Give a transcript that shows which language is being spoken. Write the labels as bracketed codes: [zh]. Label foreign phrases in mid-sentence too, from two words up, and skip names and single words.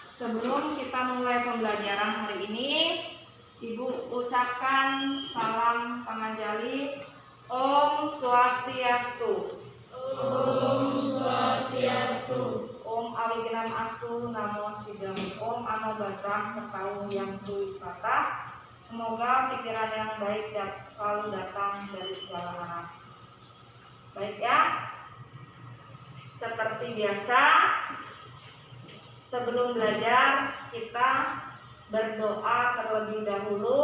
[id] Sebelum kita mulai pembelajaran hari ini, Ibu ucapkan salam panganjali. [ban] Om Swastiastu. Om Swastiastu. [sa] ॐ अविघ्नम् अस्तु नमो सिद्धम्. ॐ आनो भद्राः क्रतवो यन्तु विश्वतः. [id] Semoga pikiran yang baik dan selalu datang dari segala arah. Baik ya. Seperti biasa, sebelum belajar kita berdoa terlebih dahulu.